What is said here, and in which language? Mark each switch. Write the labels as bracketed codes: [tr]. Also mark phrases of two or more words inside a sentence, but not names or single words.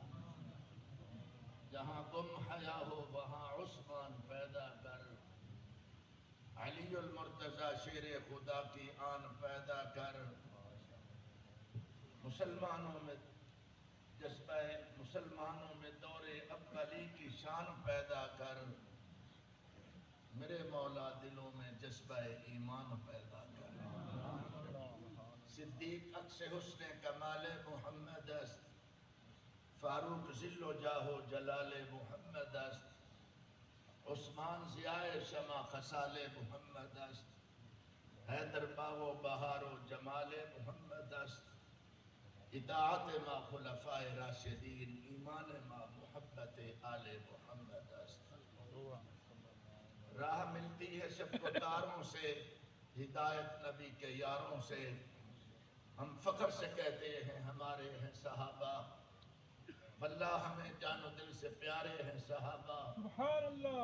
[ur] جہاں گم حیا ہو وہاں عثمان پیدا کر، علی المرتضی شیر خدا کی آن پیدا کر، مسلمانوں میں جذبہ مسلمانوں میں دور ابلی کی شان پیدا کر، میرے مولا دلوں میں جذبہ ایمان پیدا کر۔ [fa] صدیق عکس حسن کمال محمد است، فاروق ذل و جاہ و جلال محمد است، عثمان ضیاء شمع خصال محمد است، حیدر باغ و بہار و جمال محمد است، اطاعت ما خلفاء راشدین، ایمان ما محبت آل محمد است۔ [ur] راہ ملتی ہے شب کو تاروں سے، ہدایت نبی کے یاروں سے، ہم فخر سے کہتے ہیں ہمارے ہیں صحابہ، واللہ ہمیں جان و دل سے پیارے ہیں صحابہ۔ [ar] سبحان اللہ۔